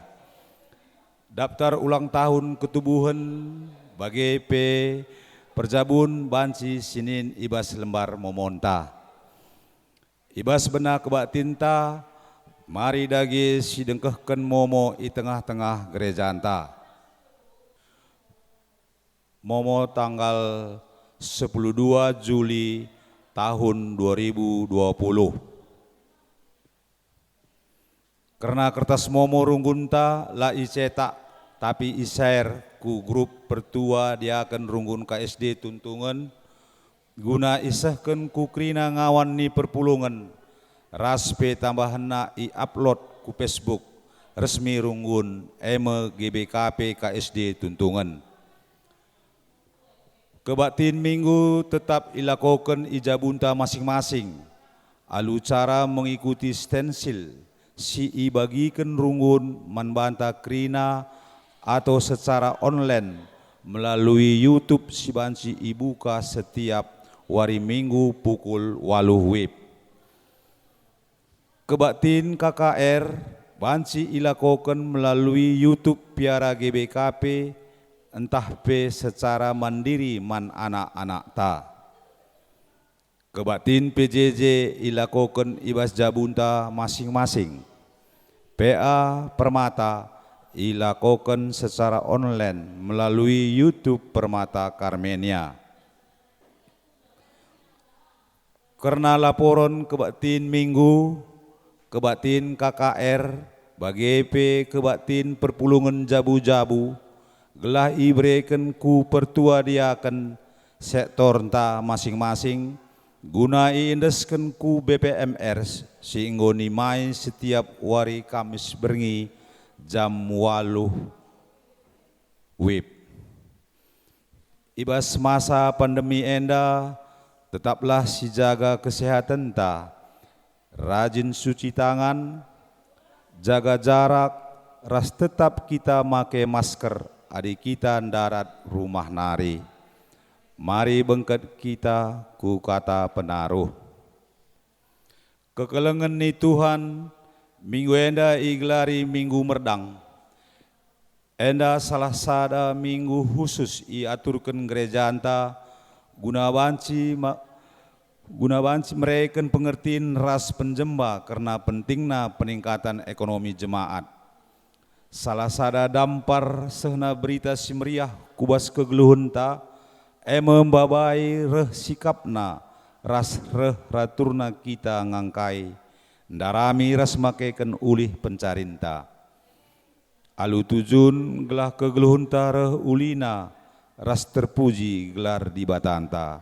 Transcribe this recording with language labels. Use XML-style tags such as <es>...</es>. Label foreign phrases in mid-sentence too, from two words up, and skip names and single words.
<id>Daftar ulang tahun</id> <btx>ketubuhan bagepe perjabun bansi sinin ibas lembar momonta. Ibas bena kebak tinta, mari dagi sidengkehken momo i tengah-tengah gereja anta. Momo tanggal 12 Juli tahun 2020. Karena kertas momo runggunta la icetak tapi isair ku grup pertua dia akan runggun KSD tuntungan guna isahkan ku krina ngawan ni perpulungan raspe tambahan na i upload ku Facebook resmi runggun GBKP KSD tuntungan. Kebatin minggu tetap ilakokan ijabunta masing-masing alu cara mengikuti stensil si bagikan runggun manbanta krina atau</btx> <id>secara online melalui YouTube</id> <btx>si bansi ibuka setiap wari minggu pukul 8 WIB. Kebatin KKR bansi ilakokan melalui YouTube Piara GBKP entah pe secara mandiri man anak-anak ta. Kebatin PJJ ilakokan ibas jabunta masing-masing.</btx> <id>PA Permata dilakukan secara online melalui YouTube Permata Karmenia.</id> <btx>Karena laporan kebaktiin minggu, kebaktiin KKR, bagi kebaktiin perpulungan jabu-jabu, gelah ibrekan ku pertua diakan sektor ta masing-masing, guna iindeskan ku BPMR sehingga main</btx> <id>setiap hari Kamis</id> <btx>bengi jam 8 WIB. Ibas masa pandemi enda, tetaplah si jaga kesehatan ta,</btx> <id>rajin cuci tangan, jaga jarak, ras tetap kita make masker, adik</id> <btx>kita darat rumah nari. Mari bengket kita ku kata penaruh. Kekelengan ni Tuhan, minggu enda iglari minggu merdang. Enda salah sada minggu khusus iaturkan gereja anta, guna banci mereka pengertian ras penjemba karena pentingna peningkatan ekonomi jemaat. Salah sada dampar sehna berita si meriah kubas kegeluhunta, membabai reh sikapna ras reh raturna kita ngangkai, ndarami ras makeken ulih pencarinta. Alu tujun gelah kegeluhunta reh ulina, ras terpuji gelar di batanta.</btx>